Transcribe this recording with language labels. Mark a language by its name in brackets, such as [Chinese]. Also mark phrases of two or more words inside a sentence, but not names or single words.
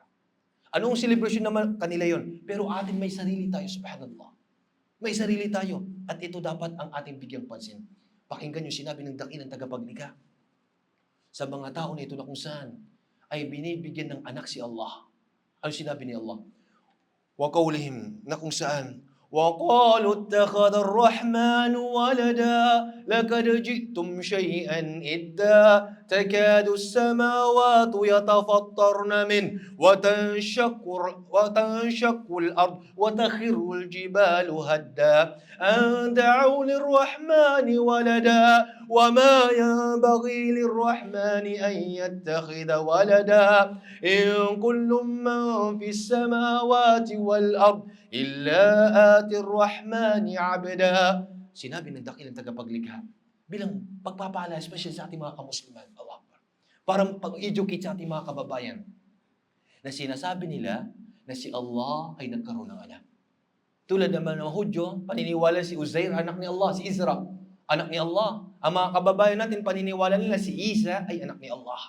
[Filipino] Anong celebration naman kanila yon? Pero atin may sarili tayo, subhanallah. May sarili tayo. At ito dapat ang ating bigyang pansin. Pakinggan yung sinabi ng dakilang tagapaglikha sa mga tao na ito na kung saan ay binibigyan ng anak si Allah. Ano sinabi ni Allah? [Arabic] وقولهم, [Filipino] na kung saan, [Arabic] وَقَالُوا اتَّخَذَ الرَّحْمَنُ وَلَدًا لَقَدْ جِئْتُمْ شَيْئًا إِدًّا تَكَادُ السَّمَاوَاتُ يَتَفَطَّرْنَ مِنْهُ وَتَنشَقُّ الْأَرْضُ وَتَخِرُّ الْجِبَالُ هَدًّا أَن دَعَوْا لِلرَّحْمَنِ وَلَدًا وَمَا يَنبَغِي لِلرَّحْمَنِ أَن يَتَّخِذَ وَلَدًا إِن كُلُّ مَن فِي السَّمَاوَاتِ وَالْأَرْضِ إلا آتي الرحمن عبدا. [Filipino] Sinabi ng dakilang tagapaglikha bilang pagpapala, especially sa ating mga kamusliman. [Arabic] الله أكبر. [Filipino] Parang pag-educate sa ating mga kababayan na sinasabi nila na si Allah ay nagkaroon ng anak. Tulad naman ng Hudyo, paniniwala si Uzair, anak ni Allah, si Isra, anak ni Allah. Ang mga kababayan natin, paniniwala nila si Isa ay anak ni Allah.